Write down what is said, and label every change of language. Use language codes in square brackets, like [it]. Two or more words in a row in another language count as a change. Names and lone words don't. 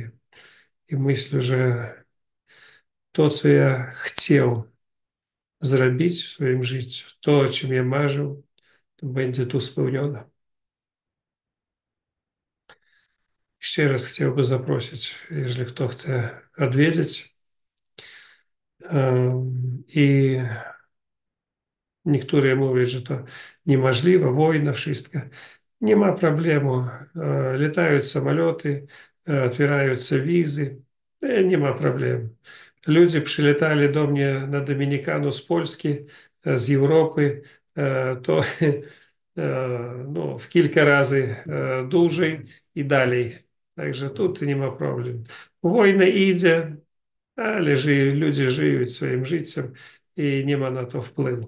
[pl] I myślę, że to, co ja chciał zrobić w swoim życiu, to, o czym ja marzył, to będzie tu spełnione. Jeszcze raz chciałbym zaprosić, jeżeli kto chce odwiedzić. I niektórzy mówią, że to niemożliwe, wojna, wszystko. Nie ma problemu. [ru] Летают самолеты, отвираются визы. Не ma проблем. [pl] Ludzie przylecieli do mnie na Dominikaну z Polski, z Europy, to no, w kilka razy dłużej i dalej. Także tu nie ma problemu. Wojna idzie, ale ludzie żyją swoim życiem i nie ma na to wpływu.